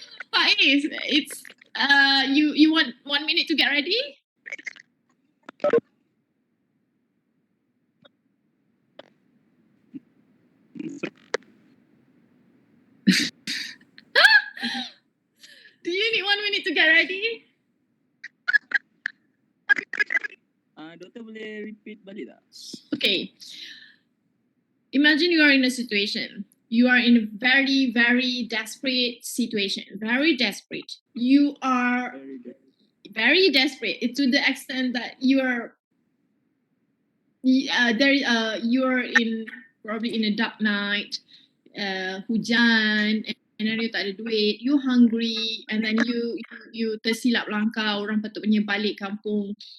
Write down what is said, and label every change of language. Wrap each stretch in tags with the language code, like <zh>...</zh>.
<en>Faiz, it's you want 1 minute to get ready? Do you need 1 minute to get ready?</en> <ms>Doktor boleh repeat balik tak?</ms> <en>Okay. Imagine you are in a situation. You are in a very, very desperate situation. Very desperate. You are very desperate to the extent that you are you're in probably in a dark night,</en> <ms>hujan,</ms> <en>and then you</en> <ms>tak ada duit,</ms> <en>you hungry, and then you</en> <ms>tersilap langkah, orang patutnya balik kampung.</ms>